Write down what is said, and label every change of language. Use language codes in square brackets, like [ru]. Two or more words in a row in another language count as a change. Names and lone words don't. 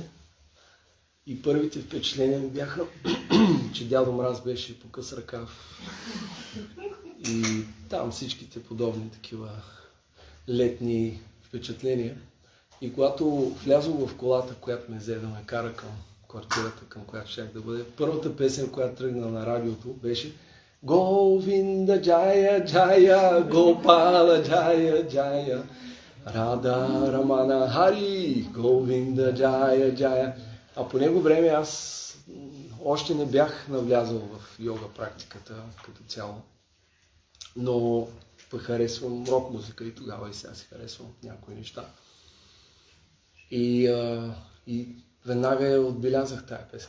[bg] И първите впечатления ми бяха, че Дядо Мраз беше по къс ръкав. И там всичките подобни такива летни впечатления. И когато влязох в колата, която ме взе да ме кара към квартирата, към която щях да бъде, първата песен, която тръгна на радиото, беше [sa] गोविन्द जय जय, गोपाल जय जय, राधा रमण हरि, गोविन्द जय जय. [bg] А по него време аз още не бях навлязал в йога практиката като цяло. Но пък харесвам рок музика и тогава и сега си харесвам някои неща. И веднага я отбелязах тая песен.